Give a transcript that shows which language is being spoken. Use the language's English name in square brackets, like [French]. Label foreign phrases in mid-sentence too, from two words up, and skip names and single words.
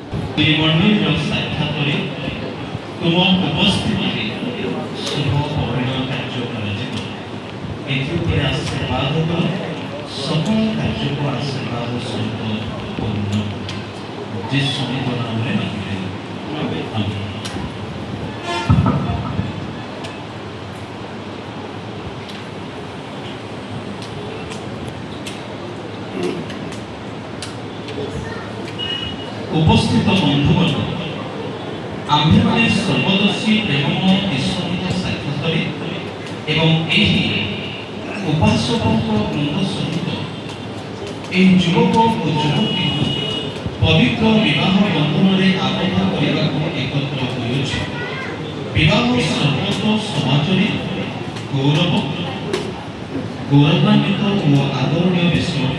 [Odia] ଏହି ମଣ୍ଡଳୀର ସାକ୍ଷାତରେ ତୁମ ଉପସ୍ଥିତିରେ ଶୁଭ ପବିତ୍ର କାର୍ଯ୍ୟ କରାଯିବ ଏଥିରେ ଆଶୀର୍ବାଦ କର সকল କାର୍ଯ୍ୟକୁ ଆଶୀର୍ବାଦ ସହିତ ପୂର୍ଣ୍ଣ ଯୀଶୁଙ୍କ ନାମରେ ମାଗିଲେ ଆମେନ୍। ଉପସ୍ଥିତ ବନ୍ଧୁବର୍ଗ, ଆମ୍ଭେମାନେ ସର୍ବଦର୍ଶୀ ପ୍ରେମମୟ ঈশ্বরଙ୍କ ସାକ୍ଷାତରେ ଏବଂ ଏହି ଉପାସକଙ୍କ ବୃନ୍ଦ ସହିତ ଏହି ଯୁବକ ଓ ଯୁବତୀଙ୍କୁ ପବିତ୍ର ବିବାହ ବନ୍ଧନରେ ଆବଦ୍ଧ କରିବାକୁ ଏକତ୍ର ହୋଇଅଛୁ। ବିବାହ ସର୍ବତ ସମାଜରେ ଗୌରବାନ୍ୱିତ ଓ ଆଦରଣୀୟ ବିଷୟ ଅଟେ।